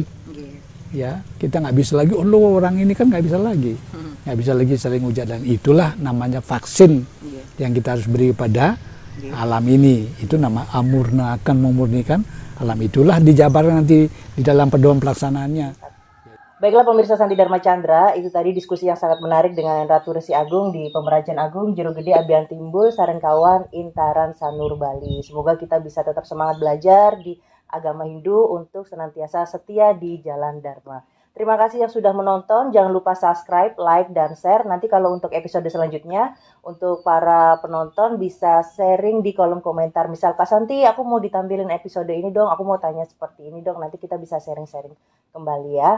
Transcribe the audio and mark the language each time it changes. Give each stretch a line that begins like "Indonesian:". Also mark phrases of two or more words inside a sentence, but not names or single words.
Indonesian: Ya kita nggak bisa lagi, oh orang ini kan nggak bisa lagi, nggak bisa lagi saling hujat, dan itulah namanya vaksin yang kita harus beri kepada alam ini. Itu nama amurna, akan memurnikan alam. Itulah dijabarkan nanti di dalam pedoman pelaksanaannya. Baiklah pemirsa Santi Dharma Chandra, itu tadi diskusi yang sangat menarik dengan Ratu Resi Agung di Pemerajan Agung Jero Gede Abian Timbul Sarengkawan Intaran Sanur Bali. Semoga kita bisa tetap semangat belajar di agama Hindu untuk senantiasa setia di jalan Dharma. Terima kasih yang sudah menonton, jangan lupa subscribe, like, dan share. Nanti kalau untuk episode selanjutnya, untuk para penonton bisa sharing di kolom komentar. Misal, Kak Santi, aku mau ditampilin episode ini dong, aku mau tanya seperti ini dong, nanti kita bisa sharing-sharing kembali ya.